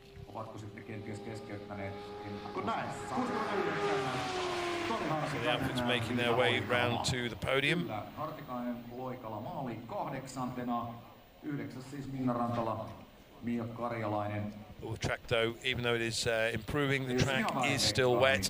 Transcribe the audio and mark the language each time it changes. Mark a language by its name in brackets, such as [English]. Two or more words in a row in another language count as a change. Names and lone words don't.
[Finnish] ovatko sitten kenties keskeyttäneet. Kun näin, 69. [English] So the outfits making their way round to the podium. [Finnish] Hartikainen Loikala maali 8. 9. siis Minna Rantala, Mia Karjalainen. [English] The track though, even though it is improving, the track is still wet.